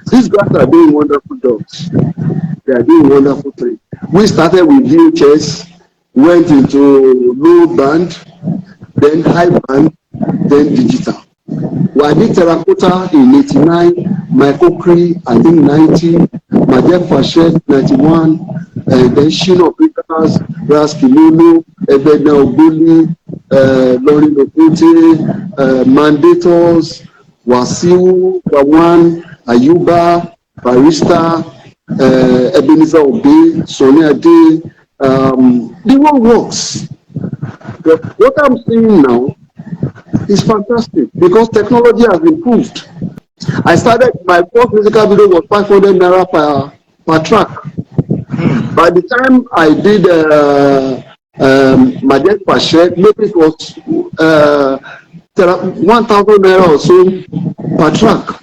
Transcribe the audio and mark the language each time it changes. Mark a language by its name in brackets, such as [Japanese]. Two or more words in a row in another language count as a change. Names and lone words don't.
[English] These guys are doing wonderful jobs. They are doing wonderful things. We started with VHS, went into low band, then high band, then digital. Well, I did Terracotta in 89, Michael Cree, I think 90, Majek Fashet 91, then Shino Peters, Ras Kilolo, Ebedna Ogboli, Lauren Okote, Mandators, Wasiu, Kawan, Ayuba, Barista, Ebenezer Obe, Sonia Day. The world works. But what I'm seeing now is fantastic because technology has improved. I started, my first musical video was 500 naira per track. By the time I did Majet Pashet, maybe it was 1,000 naira or so per track.